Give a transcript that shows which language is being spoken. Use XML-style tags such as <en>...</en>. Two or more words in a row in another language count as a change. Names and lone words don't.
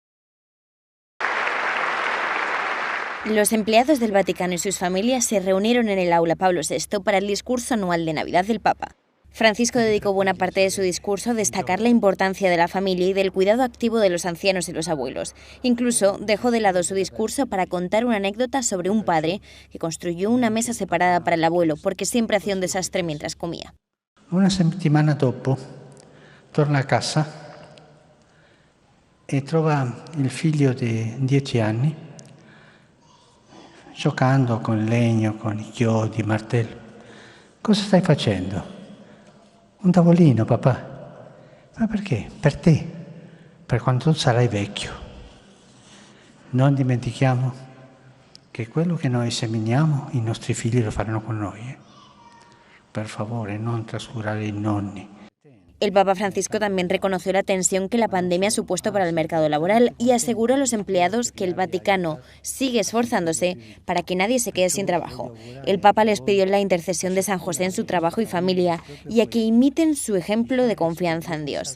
<es>Los empleados del Vaticano y sus familias se reunieron en el aula Pablo VI para el discurso anual de Navidad del Papa. Francisco dedicó buena parte de su discurso a destacar la importancia de la familia y del cuidado activo de los ancianos y los abuelos. Incluso dejó de lado su discurso para contar una anécdota sobre un padre que construyó una mesa separada para el abuelo porque siempre hacía un desastre mientras comía.</es> <it>Una settimana dopo torna a casa e trova il figlio di 10 anni giocando con legno, con i chiodi, martello. Cosa stai facendo? Un tavolino, papà. Ma perché? Per te, per quando tu sarai vecchio. Non dimentichiamo che quello che noi seminiamo, i nostri figli lo faranno con noi. Per favore, non trascurare i nonni.</it> <es>El Papa Francisco también reconoció la tensión que la pandemia ha supuesto para el mercado laboral y aseguró a los empleados que el Vaticano sigue esforzándose para que nadie se quede sin trabajo. El Papa les pidió la intercesión de San José en su trabajo y familia y a que imiten su ejemplo de confianza en Dios.</es>